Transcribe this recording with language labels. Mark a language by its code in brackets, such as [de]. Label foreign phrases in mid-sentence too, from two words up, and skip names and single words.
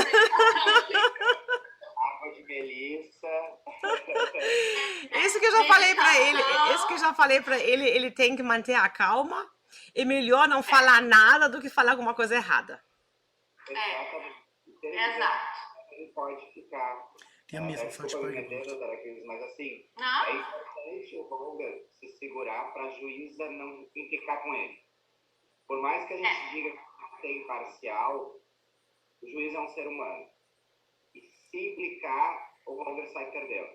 [pt] Água de melissa. Isso que eu já falei pra ele. Meditação. Isso que eu já falei pra ele. Ele tem que manter a calma. É melhor não falar nada do que falar alguma coisa errada. Exatamente. Exato. Ele pode ficar. [de] Die haben mir so falsch [pt] Desculpa me meter, [de] beigebracht. [pt] doutora Cris, mas assim, Não? é importante o Holger se segurar para a juíza não implicar com ele. Por mais que a gente diga que é imparcial, o juiz é um ser humano. E se implicar, o Holger sai perdendo.